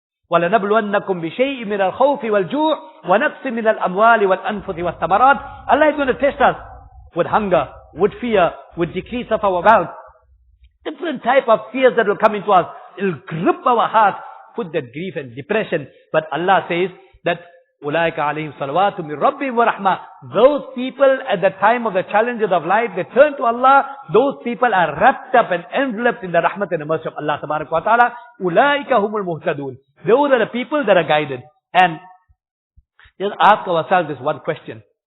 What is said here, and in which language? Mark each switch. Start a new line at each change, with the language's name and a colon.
Arabic: وَلَنَبْلُوَنَّكُمْ بِشَيْءٍ مِنَ الْخَوْفِ وَالْجُوعِ وَنَقْصٍ مِنَ الْأَمْوَالِ وَالْأَنفُسِ وَالثَّمَرَاتِ.
English: Allah is going to test us with hunger, with fear, with decrease of our wealth. Different type of fears that will come into us. It will grip our heart, put that grief and depression. But Allah says that
Arabic: أُولَٰئِكَ عَلَيْهِمْ صَلَوَاتٌ مِّن رَبِّهِمْ وَرَحْمَةٌ.
English: Those people at the time of the challenges of life, they turn to Allah. Those people are wrapped up and enveloped in the rahmat and the mercy of Allah tabarak wa ta'ala.
Arabic: أُولَٰئِكَ هُمُ الْمُهْتَدُونَ.
English: Those are the people that are guided. And just ask ourselves this one question.